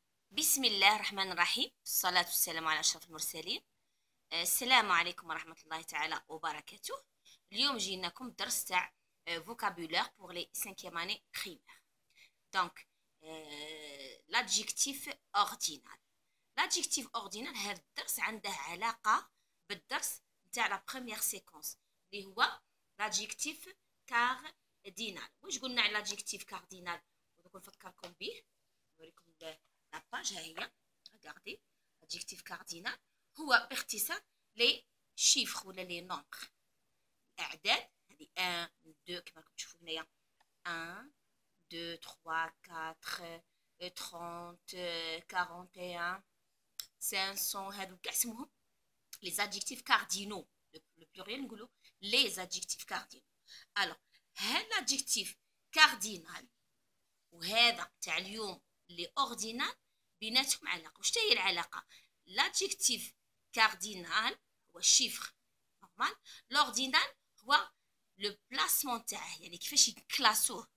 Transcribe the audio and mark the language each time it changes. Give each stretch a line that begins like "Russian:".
Arabic: بسم الله الرحمن الرحيم، الصلاة والسلام على أشرف المرسلين. السلام عليكم ورحمة الله تعالى وبركاته. اليوم جيناكم درس تاع
French: vocabulaire pour les 5e année primaire. Donc l'adjectif ordinal.
Arabic: L'adjectif ordinal هذا الدرس عنده علاقة بالدرس تاع
French: la première séquence
Arabic: اللي هو l'adjectif cardinal. واش قلنا على l'adjectif cardinal؟ ودوك نفكركم به، نوريكم la page هي. regardez l'adjectif cardinal هو باختصار
French: les chiffres
Arabic: ولا
French: les nombres،
Arabic: الأعداد هذه 1 2 كما راكم تشوفوا هنايا 1 2 3 4 30 41 500 هادو كاع اسمهم les adjectifs cardinaux.
French: le pluriel
Arabic: نقولوا
French: les adjectifs cardinaux.
Arabic: alors هاد l'adjectif cardinal وهذا تاع اليوم اللي اوردينال بيناتهم علاقه. واش هي العلاقه؟ l'adjectif cardinal هو الشيفر نورمال، l'ordinal هو لو بلاسمون تاعه، يعني كيفاش يكلاسوه.